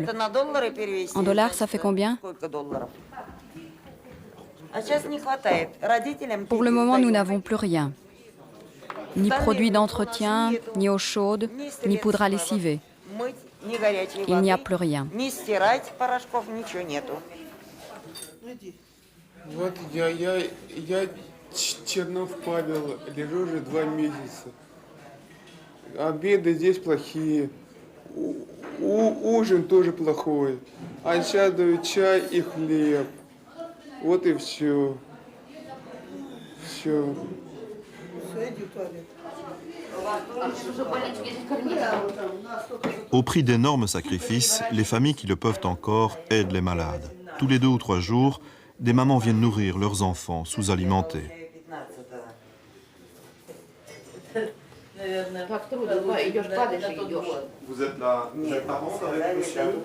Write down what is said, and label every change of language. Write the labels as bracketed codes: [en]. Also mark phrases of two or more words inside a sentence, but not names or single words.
[fr] En dollars, ça fait combien? Pour le moment, nous n'avons plus rien. Ni produits d'entretien, ni eau chaude, ni poudre à lessiver. Il n'y a plus rien. [ru] Вот я Чернов Павел, лежу уже 2 месяца. Обеды здесь плохие, ужин тоже плохой. А сейчас дают чай и хлеб. Вот и все. Все. [fr] Au prix d'énormes sacrifices, les familles qui le peuvent encore aident les malades. Tous les 2 ou 3 jours, des mamans viennent nourrir leurs enfants sous-alimentés. Vous êtes la parente avec monsieur?